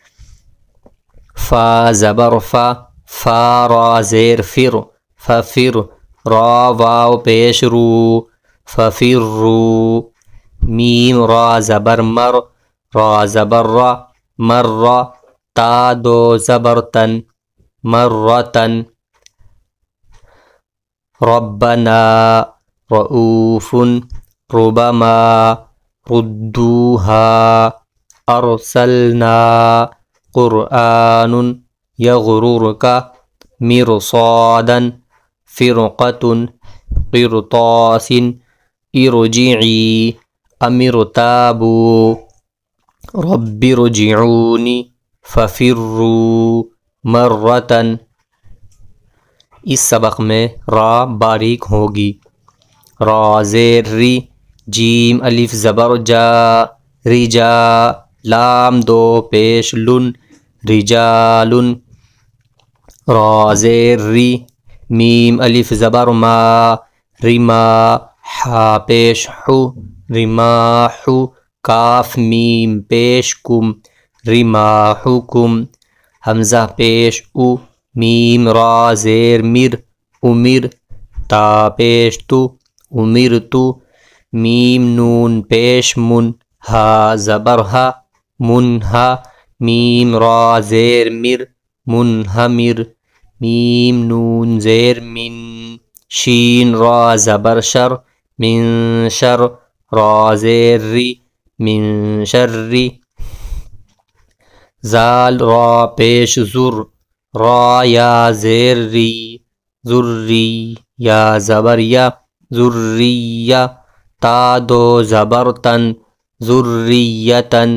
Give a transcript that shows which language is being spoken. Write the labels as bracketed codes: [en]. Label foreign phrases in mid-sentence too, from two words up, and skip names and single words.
[ur] فا زبر فا، فا را زیر فر، ففر، را واو پیش رو، ففروا۔ میم را زبر مر، را زبر را، مر، تا دو زبر تن، مرتن۔ [ar] ربنا، رؤوف، ربما، ردوها، ارسلنا، قرآن، یغررک، مرصادا، فرقة، قرطاس، ارجعی، امرتابوا، رب ارجعونی، ففروا، مرتن۔ [ur] اس سبق میں را باریک ہوگی۔ را زیر ری، جیم الف زبر جا، رجا، لام دو پیش لن، رجالن۔ را زیر ری، میم الف زبر ما، رما، حا پیش حو، رماح، کاف میم پیش کم، رماحکم۔ حمزہ پیش او، میم را زیر مر، امر، تا پیش تو، امرتو، میم نون پیش من ہا زبر ہا منہا میم را زیر مر منہمر میم نون زیر من شین را زبر شر من شر را زیر ری من شر زال را پیش زر را یا زیر ری ذری یا زبر یا ذریہ تا دو زبر تن ذریتن